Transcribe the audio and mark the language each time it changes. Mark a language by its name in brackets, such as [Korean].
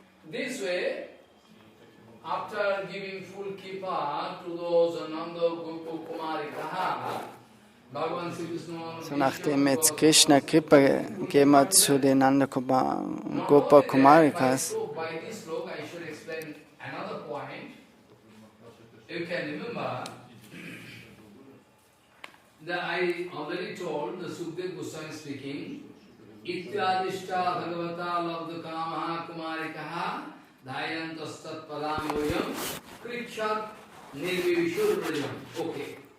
[English] This way, after giving full Kripa to those Ananda Gopakumarikaha, Bhagavan Sri Krishna. [German] So, nachdem jetzt Krishna Kripa gegeben hat zu den Nanda Gopakumarikas, [English] By this sloka, I should explain another point. You can remember that I already told the Sukdev Goswami speaking. [Sanskrit] Ityadishta Bhagavata Labdha Kamaha Kumarikaha Dhayantastat Padamyoyam Krikshat Nirvivishur Rajam. Okay.